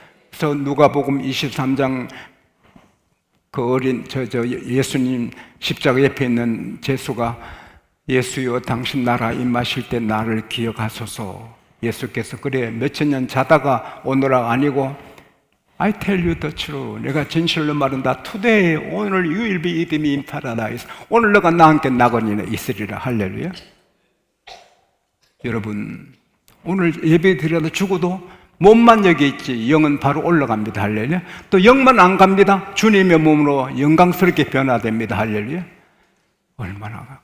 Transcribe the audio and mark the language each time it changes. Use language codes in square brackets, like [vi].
[ko] 그래서 누가복음 23장 그 어린 예수님 십자가 옆에 있는 제수가, 예수여 당신 나라 임하실 때 나를 기억하소서. 예수께서 그래 몇천 년 자다가 오너라 아니고 [en] I tell you the truth. [ko] 내가 진실로 말한다. [en] Today, [ko] 오늘 [en] you will be with me in paradise. [ko] 오늘 너가 나와 함께 낙원에 있으리라. 할렐루야. 여러분, 오늘 예배 드려도 죽어도 몸만 여기 있지 영은 바로 올라갑니다. 할렐루야. 또 영만 안 갑니다. 주님의 몸으로 영광스럽게 변화됩니다. 할렐루야. 얼마나.